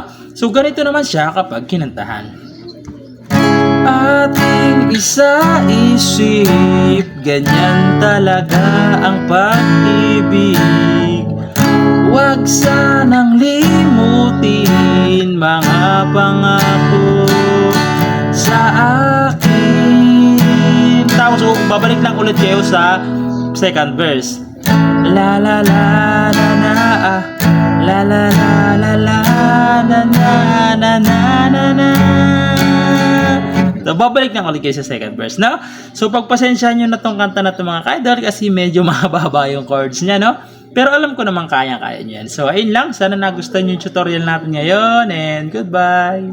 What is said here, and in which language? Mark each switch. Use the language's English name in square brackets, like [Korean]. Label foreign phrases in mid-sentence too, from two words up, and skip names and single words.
[Filipino] So, ganito naman siya kapag kinantahan. Ating isa-isip, ganyan talaga ang pag-ibig. Huwag sanang limutin mga pangako sa akin. Tapos, babalik lang ulit kayo sa [English] second verse. La la la la na ah. La la la la la na na na na na na. [Filipino] So, babalik lang ulit kayo sa [English] second verse, [Filipino] no? So, pagpasensyahan nyo na tong kanta na to mga ka-idol kasi medyo mahaba yung chords niya, no? Pero alam ko naman kaya nyo yan. So, ayun lang. Sana nagustuhan yung tutorial natin ngayon [English] and goodbye!